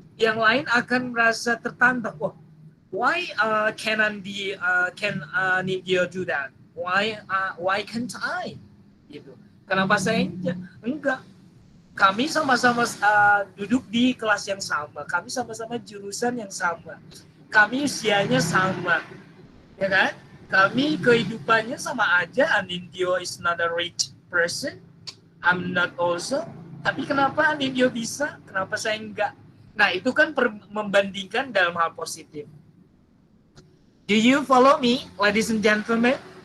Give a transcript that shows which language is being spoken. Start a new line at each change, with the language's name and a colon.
Indonesian: yang lain akan merasa tertantang.
English: Oh, why can Nindyo do that? Why can't I?
Indonesian: Gitu. Kenapa saya enggak? Kami sama-sama duduk di kelas yang sama, kami sama-sama jurusan yang sama, kami usianya sama, ya kan? Kami kehidupannya sama aja.
English: Nindyo is not a rich person, I'm not also.
Indonesian: Tapi kenapa Nindyo bisa, kenapa saya enggak? Nah, itu kan membandingkan dalam hal positif.
English: Do you follow me, ladies and gentlemen?